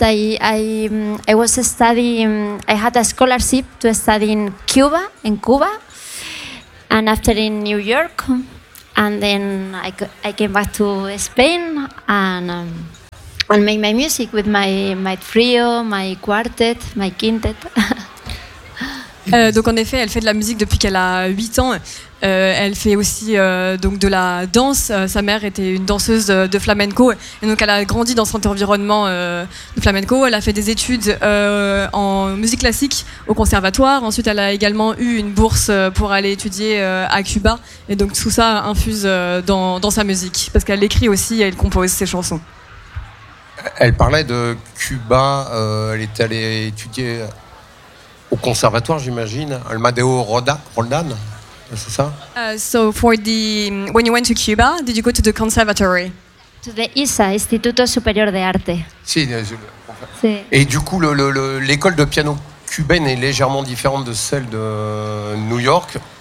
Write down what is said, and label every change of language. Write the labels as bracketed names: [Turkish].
[English] I was studying. I had a scholarship to study in Cuba, and after in New York, and then I came back to Spain and. And make my music with my trio, my quartet, my quintet. [French] Donc en effet, elle fait de la musique depuis qu'elle a 8 ans. Elle fait aussi donc de la danse. Sa mère était une danseuse de flamenco. Et donc elle a grandi dans cet environnement de flamenco. Elle a fait des études en musique classique au conservatoire. Ensuite, elle a également eu une bourse pour aller étudier à Cuba. Et donc tout ça infuse dans sa musique. Parce qu'elle écrit aussi et elle compose ses chansons. Elle parlait de Cuba, elle est allée étudier au conservatoire, j'imagine, Amadeo Roldán, c'est ça? [English] So for the when you went to Cuba, did you go to the conservatory? To the ISA, Instituto Superior de Arte. [Spanish] Si. [French] Et du coup l'école de piano cubaine est légèrement différente de celle de New York.